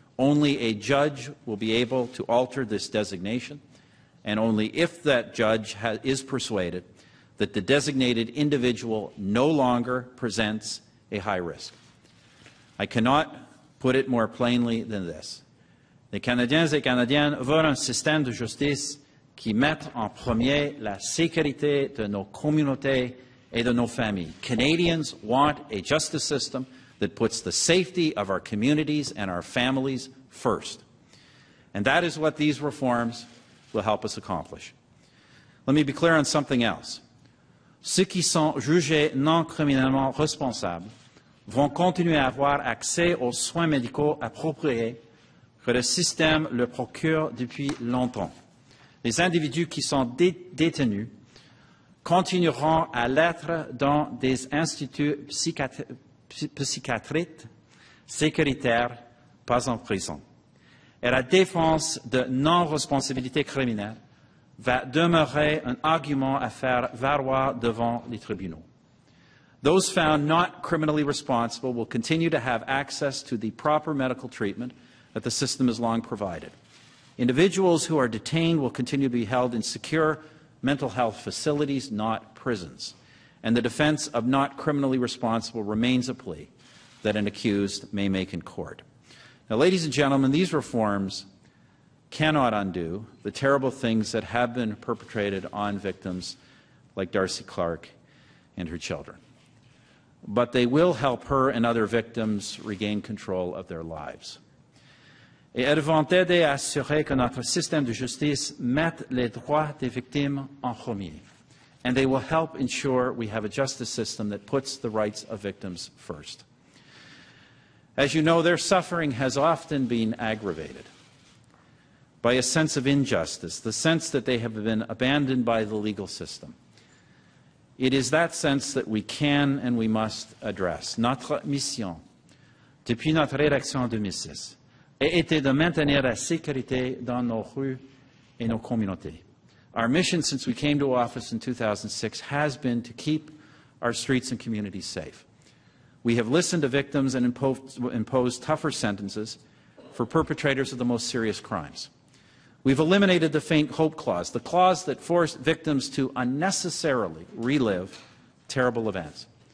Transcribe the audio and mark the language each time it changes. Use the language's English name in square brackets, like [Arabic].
[English] Only a judge will be able to alter this designation, and only if that judge is persuaded that the designated individual no longer presents a high risk. I cannot put it more plainly than this. [French] Les Canadiens et Canadiennes veulent un système de justice qui mette en premier la sécurité de nos communautés et de nos familles. [English] Canadians want a justice system that puts the safety of our communities and our families first. And that is what these reforms will help us accomplish. Let me be clear on something else. [French] Ceux qui sont jugés non criminellement responsables vont continuer à avoir accès aux soins médicaux appropriés que le système leur procure depuis longtemps. Les individus qui sont détenus continueront à l'être dans des instituts psychiatriques sécuritaires, pas en prison. Et la défense de non-responsabilité criminelle va demeurer un argument à faire valoir devant les tribunaux. [English] Those found not criminally responsible will continue to have access to the proper medical treatment that the system has long provided. Individuals who are detained will continue to be held in secure mental health facilities, not prisons. And the defense of not criminally responsible remains a plea that an accused may make in court. Now, ladies and gentlemen, these reforms cannot undo the terrible things that have been perpetrated on victims like Darcy Clark and her children. But they will help her and other victims regain control of their lives. [French] Et elles vont aider à assurer que notre système de justice mette les droits des victimes en premier. [English] And they will help ensure we have a justice system that puts the rights of victims first. As you know, their suffering has often been aggravated by a sense of injustice, the sense that they have been abandoned by the legal system. It is that sense that we can and we must address. [French] Notre mission, depuis notre élection en 2006, a été de maintenir la sécurité dans nos rues et nos communautés. [English] Our mission since we came to office in 2006 has been to keep our streets and communities safe. We have listened to victims and imposed tougher sentences for perpetrators of the most serious crimes. We've eliminated the faint hope clause, the clause that forced victims to unnecessarily relive terrible events.